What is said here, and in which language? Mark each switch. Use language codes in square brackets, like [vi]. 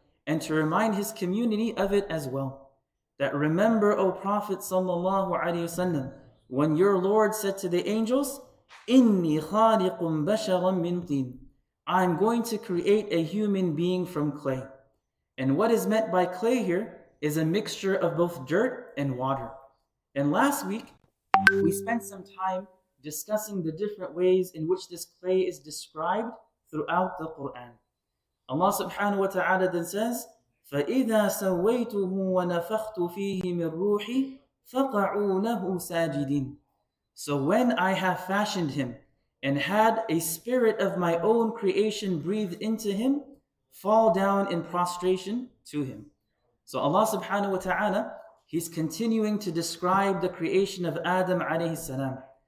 [en] and to remind his community of it as well. That remember, O Prophet sallallahu alaihi wasallam, when your Lord said to the angels, [ar] "Inni khaliqun basharan min tin," [en] I'm going to create a human being from clay. And what is meant by clay here is a mixture of both dirt and water. And last week, we spent some time discussing the different ways in which this clay is described throughout the Quran. Allah subhanahu wa ta'ala then says, [ar] فَإِذَا سَوَّيْتُهُ وَنَفَخْتُ فِيهِ مِنْ رُوحِي فَقَعُوا لَهُ سَاجِدِينَ. [en] So when I have fashioned him and had a spirit of my own creation breathed into him, fall down in prostration to him. So Allah subhanahu wa ta'ala, He's continuing to describe the creation of Adam alayhi salam.